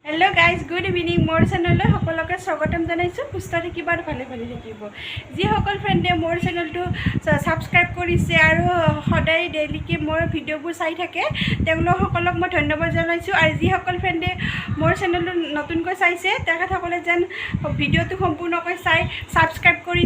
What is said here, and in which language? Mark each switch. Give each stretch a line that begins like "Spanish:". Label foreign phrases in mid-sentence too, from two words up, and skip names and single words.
English: hello guys good evening
Assamese: মোৰ চেনেল সকলোকে স্বাগতম জনাইছোঁ সুস্থ থাকিব আৰু ভালে ভালে থাকিব যিসকল ফ্ৰেণ্ডে মোৰ চেনেলটো সাবস্ক্ৰাইব কৰিছে আৰু সদায় ডেইলিকে মোৰ ভিডিঅ'বোৰ চাই থাকে তেওঁলোক সকলক মই ধন্যবাদ জনাইছোঁ আৰু যিসকল ফ্ৰেণ্ডে মোৰ চেনেলটো নতুনকৈ চাইছে তেখেতসকলে যেন ভিডিঅ'টো সম্পূৰ্ণকৈ চাই সাবস্ক্ৰাইব কৰি